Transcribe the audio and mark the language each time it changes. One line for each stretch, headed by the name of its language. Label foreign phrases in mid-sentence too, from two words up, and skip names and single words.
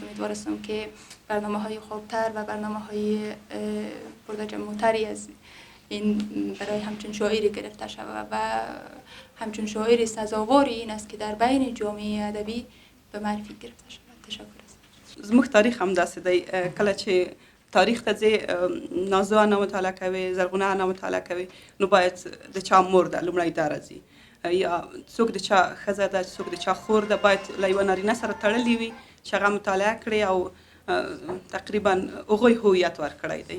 Persian: امیدوارم که برنامه های خوبتر و برنامه های پرتجمع‌تری از این برای همچون شاعری گرفته شود و همچون شاعر سزاوار این است که در بین جامعه ادبی به معرفی گرفته شود. تشکر است.
Pashto: زموږ تاریخ هم داسې دی، کله چې تاریخ ته ځې نازو انا مطالعه کوي، زرغونه انا مطالعه کوي، نو باید د چا مور ده لومړی دا راځي، یا څوک د چا ښځه ده، څوک د چا خور ده، باید له یوه نارینه سره تړلې وي چې هغه مطالعه کړي او تقریبا هغوی هویت ورکړی دی.